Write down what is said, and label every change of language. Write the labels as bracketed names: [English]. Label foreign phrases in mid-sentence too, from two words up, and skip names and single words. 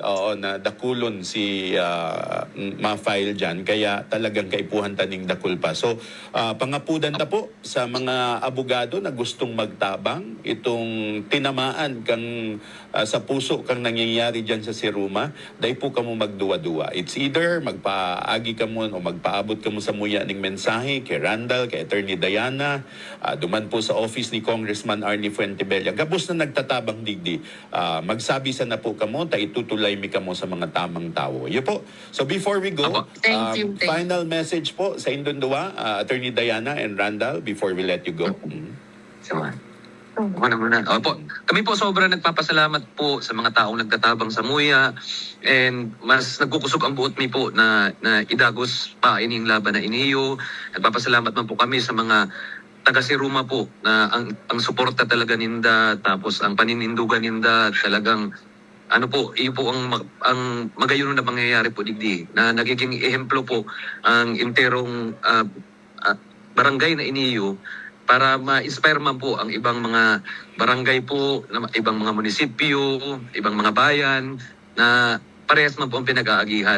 [Bikol] Oo, na dakulon si ma-file dyan. Kaya talagang kaipuhan taning dakul pa. So, pangapudan ta po sa mga abogado na gustong magtabang itong tinamaan kang sa puso kang nangyayari dyan sa Siruma, dahil po kamo magduwa-duwa. [English] It's either [Bikol] magpaagi ka mo o magpaabot ka mo sa muya ng mensahe kay Randall, kay Attorney Diana, duman po sa office ni Congressman Arnie Fuentebella. Gabos na nagtatabang digdi. Magsabi sana po kamo, itutulay mi kamo sa mga tamang tao. Yun po. [English] So before we go, Thank you. final message po sa Indundua, Attorney Diana and Randall, before we let you go. [Bikol] Muna. Opo. Kami po sobrang nagpapasalamat po sa mga taong nagtatabang sa muya, and mas nagkukusog ang buot mi po na idagos pa ining laban na iniyo. Nagpapasalamat man po kami sa mga taga Siruma po na ang suporta talaga ninda, tapos ang paninindugan ninda talagang iyo po ang magayon na mangyayari po digdi na nagiging ehemplo po ang interong barangay na iniyo para ma-inspire man po ang ibang mga barangay po, ibang mga munisipyo, ibang mga bayan na parehas man po ang pinag-aagihan.